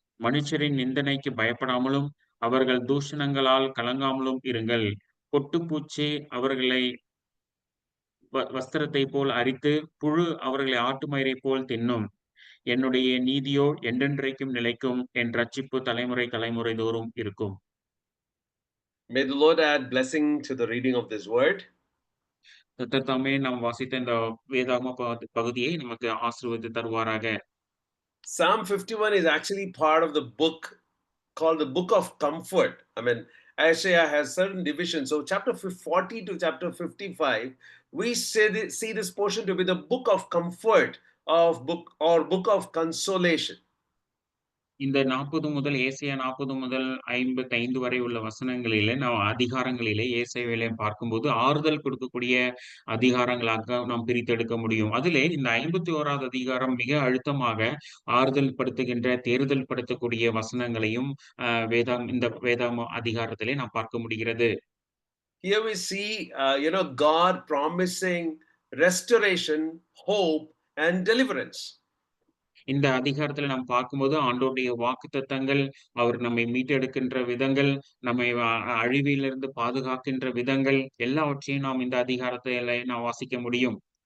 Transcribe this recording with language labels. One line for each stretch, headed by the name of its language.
Tamil: மனுஷரின் நிந்தனைக்கு பயப்படாமலும் அவர்கள் தூஷணங்களால் கலங்காமலும் இருங்கள். பொட்டுப்பூச்சி அவர்களை வஸ்திரத்தைப் போல் அரித்து புழு அவர்களை ஆட்டுமயிரைப் போல் தின்னும். என்னுடைய நீதியோ என்றென்றைக்கும் நிலைக்கும். என் ரட்சிப்பு தலைமுறை தலைமுறை தோறும் இருக்கும்.
English: May the Lord add blessing to the reading of this word.
Tamil: கர்த்தர் தாமே நாம் வாசித்த இந்த வேதாகம பகுதியை நமக்கு ஆசீர்வதித்து தருவாராக.
English: Psalm 51 is actually part of the book called the Book of Comfort. I mean, Isaiah has certain divisions. So chapter 40 to chapter 55, we see this portion to be the book of comfort book of consolation.
Tamil: இந்த 40 முதல் ஏசாயா 40 முதல் 55 வரை உள்ள வசனங்களிலே அதிகாரங்களிலே ஏசாயாவிலே பார்க்கும்போது ஆறுதல் கொடுக்கக்கூடிய அதிகாரங்களாக நாம் பிரித்தெடுக்க முடியும். அதிலே இந்த 51வது அதிகாரம் மிக அழுத்தமாக ஆறுதல் படுத்துகின்ற, தேறுதல் படுத்தக்கூடிய வசனங்களையும் இந்த வேதாம அதிகாரத்திலே நாம் பார்க்க முடிகிறது.
English: Here we see, God promising restoration, hope, and deliverance.
Tamil: இந்த அதிகாரத்துல நாம் பார்க்கும்போது ஆண்டவருடைய வாக்குத்தத்தங்கள், அவர் நம்மை மீட்டெடுக்கின்ற விதங்கள், நம்மை அழிவிலிருந்து பாதுகாக்கின்ற விதங்கள் எல்லாவற்றையும் நாம் இந்த அதிகாரத்திலே நாம் வாசிக்க முடியும்.